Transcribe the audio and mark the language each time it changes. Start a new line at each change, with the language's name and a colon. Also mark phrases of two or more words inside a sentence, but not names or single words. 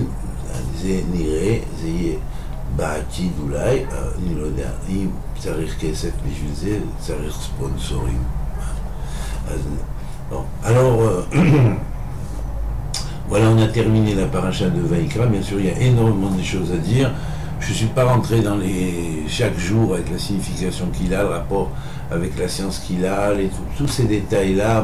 Hebrew: זה נראה, זה יהיה בעתיד אולי, אני לא יודע, אם צריך כסף בשביל זה, צריך ספונסורים. אז,
French: bon. Alors, voilà, on a terminé la paracha de Vaïkra. Bien sûr, il y a énormément de choses à dire. Je ne suis pas rentré dans chaque jour avec la signification qu'il a, le rapport avec la science qu'il a, tous ces détails-là.